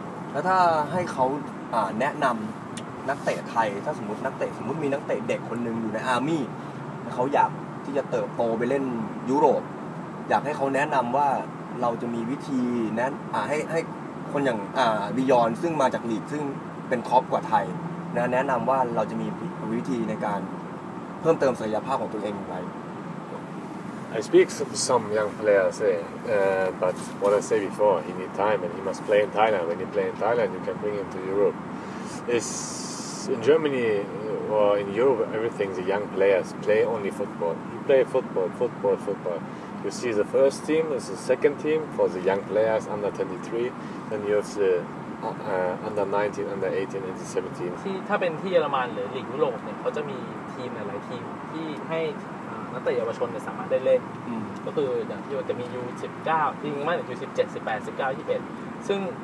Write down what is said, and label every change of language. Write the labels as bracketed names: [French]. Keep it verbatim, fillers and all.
[Thai] แล้วถ้าให้เขาแนะนำนักเตะไทยถ้าสมมตินักเตะสมมติมีนักเตะเด็กคนหนึ่งอยู่ในอาร์มี่เขาอยากที่จะเติบโตไปเล่นยุโรปอยากให้เขาแนะนำว่าเราจะมีวิธีแนะให้ให้คนอย่างบิยอนซึ่งมาจากลีกซึ่งเป็นท็อปกว่าไทยนะแนะนำว่าเราจะมีวิธีในการเพิ่มเติมศักยภาพของตัวเองอย่างไร [English] I speak with some young players, eh? uh, but what I say before, he need time and he must play in Thailand. When you play in Thailand, you can bring him to Europe. It's it's in Germany or in Europe, everything's the young players play only football. You play football, football, football. You see the first team, it's the second team for the young players under twenty-three. Then you have the uh, under nineteen, under eighteen, and the seventeen. [Thai] ที่ถ้าเป็นที่เยอรมันหรือลีกยุโรปเนี่ยเขาจะมีทีมหลายทีมที่ให้นักเตะเยาวชนเนี่ยสามารถได้เล่นก็คืออย่างที่จะมี ยู สิบเก้า จริงมากถึง ยู สิบเจ็ด สิบแปด สิบเก้า ยี่สิบเอ็ด ซึ่ง